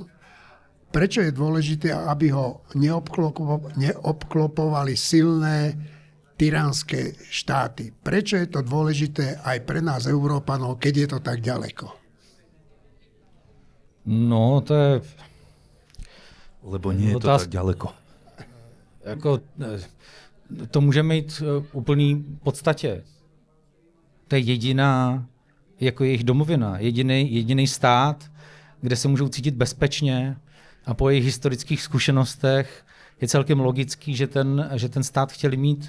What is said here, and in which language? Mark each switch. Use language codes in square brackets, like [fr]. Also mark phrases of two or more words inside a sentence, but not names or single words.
[sk] Prečo je dôležité, aby ho neobklopovali silné, tyránske štáty? Prečo je to dôležité aj pre nás, Európanov, keď je to tak ďaleko? No, to je... Lebo nie je to tak ďaleko. [cs] To můžeme jít v úplný podstatě. To je jediná, jako jejich domovina, jediný stát, kde se můžou cítit bezpečně a po jejich historických zkušenostech je celkem logický, že ten stát chtěli mít.